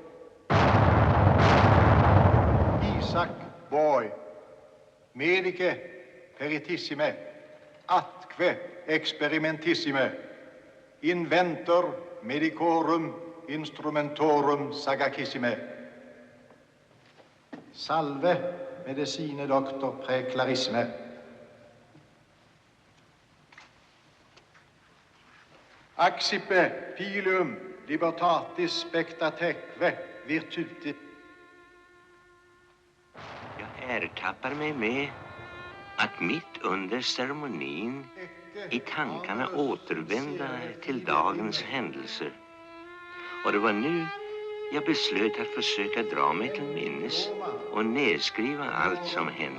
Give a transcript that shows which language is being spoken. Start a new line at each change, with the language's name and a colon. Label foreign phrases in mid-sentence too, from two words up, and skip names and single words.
Latin: Isak Borg, medice peritissime, atque experimentissime, inventor medicorum instrumentorum sagacissime. Salve medicine doctor praeclarissime. Accipe filium libertatis spectateque virtuti.
Swedish: Jag ertappar mig med att mitt under ceremonin i tankarna återvända till dagens händelser. Och det var nu jag beslöt att försöka dra mig till minnes och nedskriva allt som hänt.